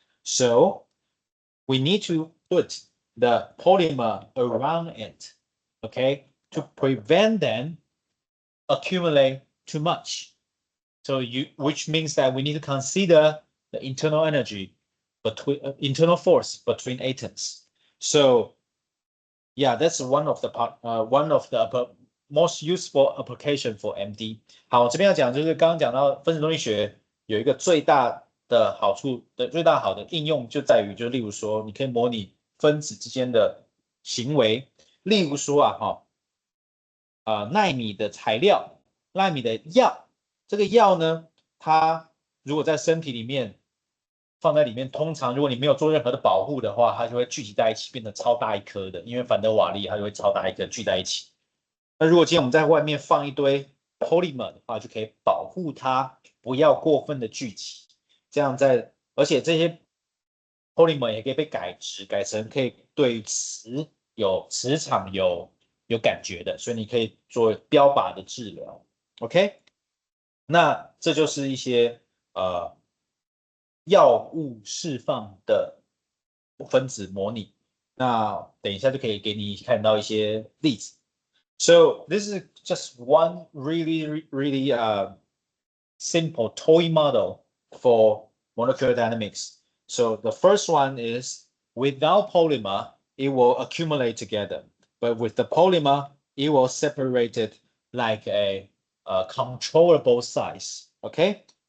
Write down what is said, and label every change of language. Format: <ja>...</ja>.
<en>So we need to put the polymer around it, okay, to prevent them accumulate too much. So which means that we need to consider the internal energy between internal force between atoms. So yeah, that's one of the most useful application for MD。</en> <zh>好，这边要讲就是刚刚讲到分子动力学有一个最大的好处的最大好的应用就在于，就例如说你可以模拟分子之间的行为，例如说纳米的材料，纳米的药，这个药呢，它如果在身体里面放在里面，通常如果你没有做任何的保护的话，它就会聚集在一起，变得超大一颗的，因为反德瓦力它就会超大一颗聚在一起。那如果今天我们在外面放一堆 polymer 的话，就可以保护它不要过分的聚集，这样而且这些 polymer 也可以被改成可以对磁场有感觉的，所以你可以做标靶的治疗。 OK， 那这就是一些药物释放的分子模拟。那等一下就可以给你看到一些例子。</zh> <en>So this is just one really simple toy model for molecular dynamics. So the first one is without polymer, it will accumulate together. But with the polymer, it will separate it like a controllable size. Okay.</en>